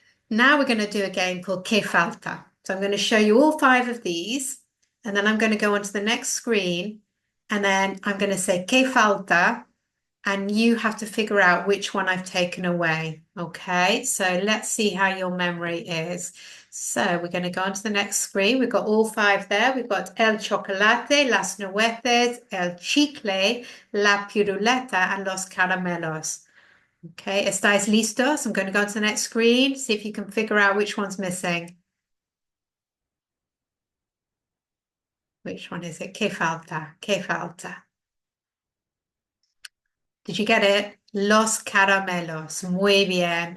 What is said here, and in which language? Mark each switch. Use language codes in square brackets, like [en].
[en] Now we're going to do a game called Que Falta. So I'm going to show you all 5 of these, and then I'm going to go on to the next screen, and then I'm going to say Que Falta, and you have to figure out which one I've taken away. Okay, so let's see how your memory is. So we're going to go on to the next screen. We've got all 5 there. We've got el chocolate, las nueces, el chicle, la piruleta, and los caramelos. [es] Okay, ¿estáis listos? [en] I'm going to go to the next screen, see if you can figure out which one's missing. Which one is it? [es] ¿Qué falta? ¿Qué falta? [en] Did you get it? [es] Los caramelos. Muy bien.